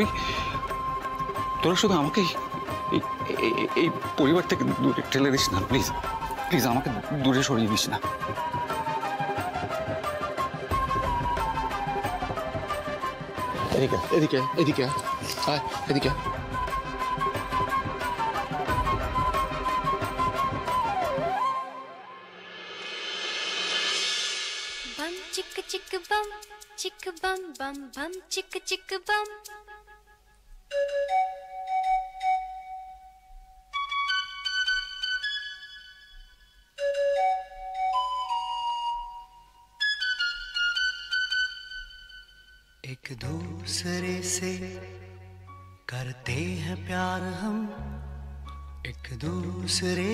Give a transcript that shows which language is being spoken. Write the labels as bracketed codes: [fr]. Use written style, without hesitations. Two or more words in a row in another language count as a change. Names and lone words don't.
[bn] তোরা শুধু আমাকে এই পরিবার থেকে দূরে ঠেলে দিস না, প্লিজ প্লিজ আমাকে দূরে সরিয়ে দিস না। এদিকে এদিকে এদিকে আয়, এদিকে। [en] Bum chicka chicka bum bum bum chicka chicka bum. [hi] एक दूसरे से करते हैं प्यार हम, एक दूसरे